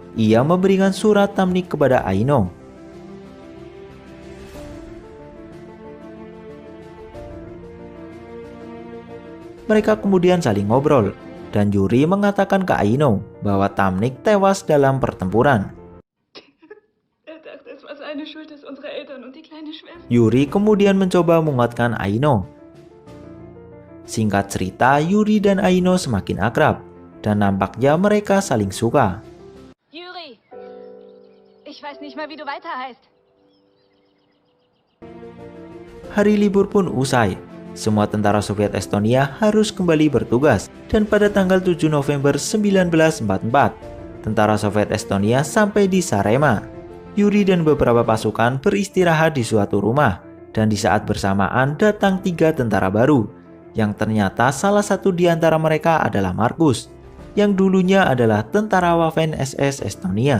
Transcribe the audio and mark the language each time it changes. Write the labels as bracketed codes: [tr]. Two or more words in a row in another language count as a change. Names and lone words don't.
[id] Ia memberikan surat Tamnik kepada Aino. Mereka kemudian saling ngobrol, dan Yuri mengatakan ke Aino bahwa Tamnik tewas dalam pertempuran. Yuri kemudian mencoba menguatkan Aino. Singkat cerita, Yuri dan Aino semakin akrab, dan nampaknya mereka saling suka. [de] Yuri, ich weiß nicht mal, wie du weiter heißt. [id] Hari libur pun usai. Semua tentara Soviet Estonia harus kembali bertugas, dan pada tanggal 7 November 1944, tentara Soviet Estonia sampai di Saaremaa. Yuri dan beberapa pasukan beristirahat di suatu rumah, dan di saat bersamaan datang 3 tentara baru, yang ternyata salah satu di antara mereka adalah Markus, yang dulunya adalah tentara Waffen-SS Estonia.